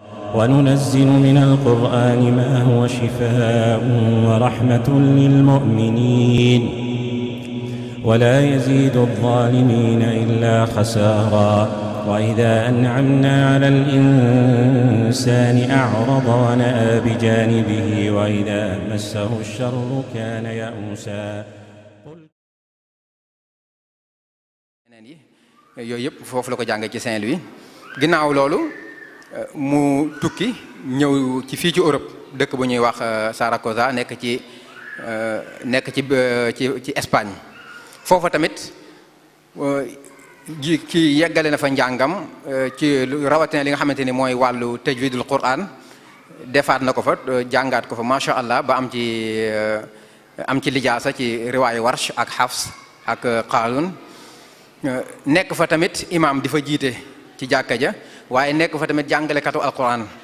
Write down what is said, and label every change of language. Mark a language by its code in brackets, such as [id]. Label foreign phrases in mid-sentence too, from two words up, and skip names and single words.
[ar] وننزل من القرآن ما هو شفاء ورحمة للمؤمنين ولا يزيد الظالمين إلا خسارا وإذا أنعمنا على الإنسان أعرض ونأى بجانبه وإذا مسه الشر كان يئوسا [wo] yooyu yëpp foofu la ko jàngee ci Saint-Louis ginnaaw loolu mu tukki ñëw ci fii ci Europe dëkk bu ñuy wax Saragossa nekk ci Espagne foofa tamit ki yeggale na fa njàngam ci rawatina li nga xamante ni mooy wàllu [ar] تجويد القرآن [wo] defaat na ko fa jàngaat ko fa [ar] ما شاء الله [wo] ba am ci lijaasa ci riwaayu Warsh ak Hafs ak Qalun nekk fa tamit imam di fa jiite ci jàkka ja waaye nekk fa tamit jàngalekatu alquran